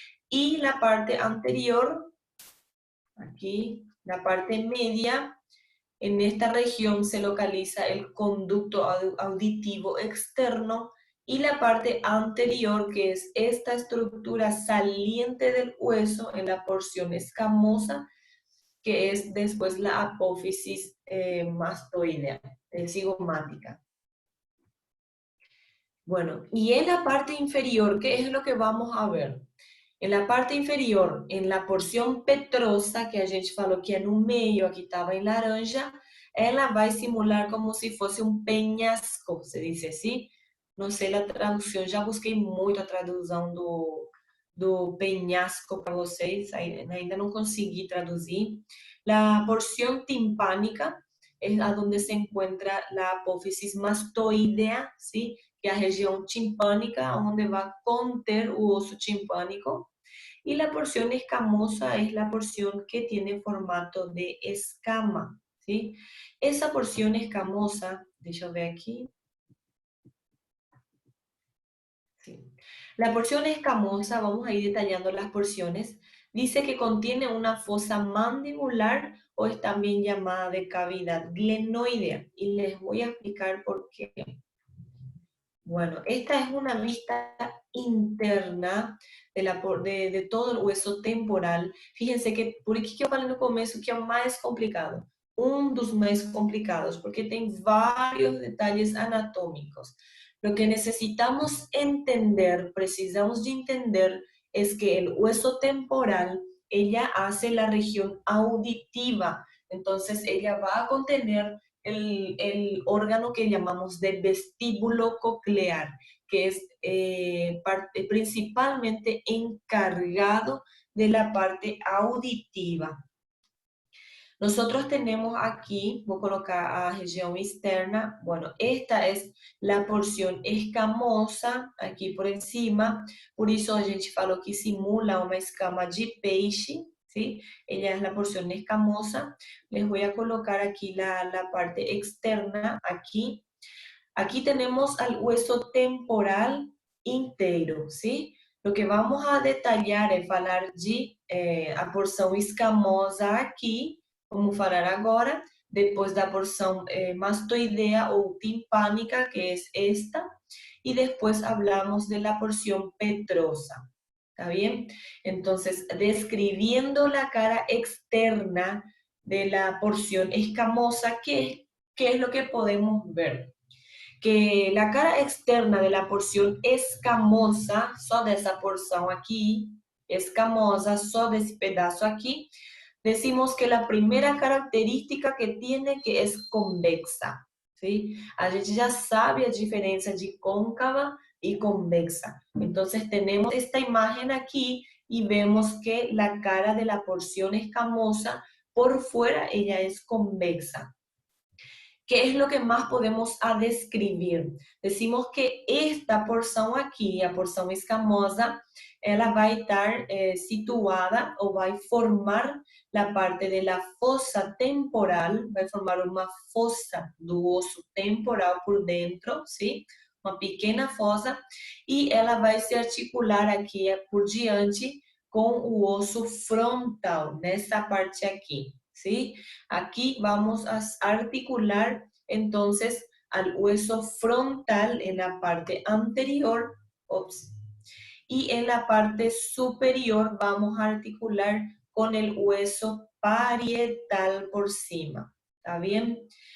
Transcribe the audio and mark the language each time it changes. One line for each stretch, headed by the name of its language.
Spanish: Y la parte anterior, aquí, la parte media, en esta región se localiza el conducto auditivo externo, y la parte anterior, que es esta estructura saliente del hueso en la porción escamosa, que es después la apófisis mastoidea, cigomática. Bueno, y en la parte inferior, ¿qué es lo que vamos a ver? En la parte inferior, en la porción petrosa,
Portuguese: que a gente falou que é no meio, aqui estava em laranja, ela vai simular como se fosse um penhasco, se diz assim. Não sei a tradução, já busquei muito a tradução do penhasco para vocês, ainda não consegui traduzir.
Spanish: La porción timpánica es a donde se encuentra la apófisis mastoidea, ¿sí? Que es la región timpánica, donde va a conter el oso timpánico. Y la porción escamosa es la porción que tiene formato de escama, ¿sí? Esa porción escamosa,
Portuguese: deixa eu ver
Spanish: aquí. Sí. La porción escamosa, vamos a ir detallando las porciones, dice que contiene una fosa mandibular o es también llamada de cavidad glenoidea. Y les voy a explicar por qué. Bueno, esta es una vista interna de todo el hueso temporal. Fíjense que,
Portuguese: por aqui que eu falei no começo que é o mais complicado. Dos mais complicados, porque tem vários detalles anatómicos.
Spanish: Lo que necesitamos entender,
Portuguese: precisamos de entender,
Spanish: es que el hueso temporal, ella hace la región auditiva. Entonces, ella va a contener el órgano que llamamos de vestíbulo coclear, que es principalmente encargado de la parte auditiva. Nosotros tenemos aquí, voy a colocar a región externa, bueno, esta es la porción escamosa, aquí por encima, por eso
Portuguese: a gente falou que simula uma escama de peixe,
Spanish: ¿sí? Ella es la porción escamosa. Les voy a colocar aquí la parte externa, aquí. Aquí tenemos al hueso temporal inteiro, ¿sí?
Portuguese: Lo que vamos a detalhar é falar de a porção escamosa aqui, vamos falar agora, depois da porção mastoidea ou timpánica, que é esta,
Spanish: y después hablamos de la porción petrosa. ¿Está bien? Entonces, describiendo la cara externa de la porción escamosa, ¿qué es lo que podemos ver? Que la cara externa de la porción escamosa,
Portuguese: só dessa porção aqui, escamosa, só desse pedaço aqui,
Spanish: decimos que la primera característica que tiene que es convexa, ¿sí?
Portuguese: A gente já sabe a diferença de cóncava y convexa.
Spanish: Entonces tenemos esta imagen aquí y vemos que la cara de la porción escamosa, por fuera ella es convexa. ¿Qué es lo que más podemos a describir?
Portuguese: Decimos que esta porção aqui, a porção escamosa, ela vai estar situada ou vai formar
Spanish: la parte de la fosa temporal,
Portuguese: vai formar uma fosa do osso temporal por dentro, ¿sí? Uma pequena fosa, e ela vai se articular aqui por diante com o osso frontal, nessa parte aqui, ¿sí?
Spanish: Aquí vamos a articular entonces al hueso frontal en la parte anterior, y en la parte superior vamos a articular con el hueso parietal por cima, ¿está bien?